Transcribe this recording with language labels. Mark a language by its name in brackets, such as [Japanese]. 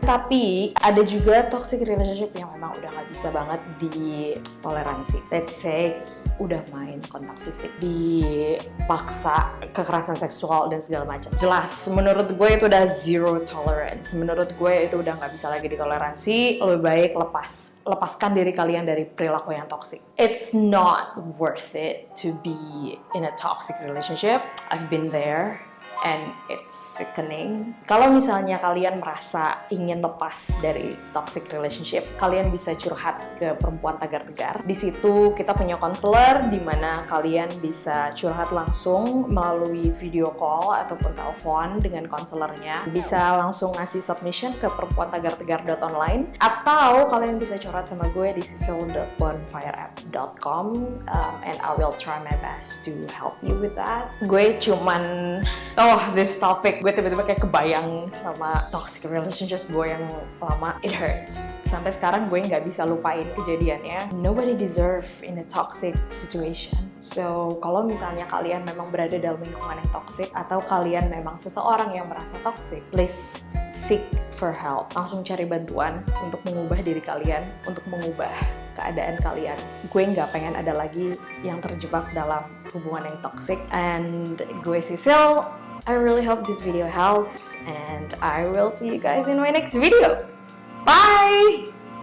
[Indonesian] Tapi ada juga toxic relationship yang memang udah nggak bisa banget ditoleransi. [English] Let's say [Indonesian] udah main kontak fisik, dipaksa, kekerasan seksual dan segala macam. Jelas, menurut gue itu udah zero tolerance. Menurut gue itu udah nggak bisa lagi ditoleransi. Lebih baik lepaskan diri kalian dari perilaku yang toxic. [English] It's not worth it to be in a toxic relationship. I've been there. And it's sickening. [Indonesian] Kalau misalnya kalian merasa ingin lepas dari toxic relationship, kalian bisa curhat ke Perempuan Tagar Tegar. Di situ kita punya konselor di mana kalian bisa curhat langsung melalui video call ataupun telepon dengan konselornya. Bisa langsung ngasih submission ke perempuantagartegar.online, atau kalian bisa curhat sama gue di sisil.bonfireapp.com, [English] and I will try my best to help you with that. [Indonesian] Gue cuman this topic, gue tiba-tiba kayak kebayang sama toxic relationship gue yang lama. [English] It hurts. [Indonesian] Sampai sekarang gue nggak bisa lupain kejadiannya. [English] Nobody deserve in a toxic situation. [Indonesian] So, kalau misalnya kalian memang berada dalam lingkungan yang toxic, atau kalian memang seseorang yang merasa toxic, [English] please seek for help. [Indonesian] Langsung cari bantuan untuk mengubah diri kalian, untuk mengubah keadaan kalian. Gue nggak pengen ada lagi yang terjebak dalam hubungan yang toxic. [English] And gue Sisil, I really hope this video helps, and I will see you guys in my next video. Bye!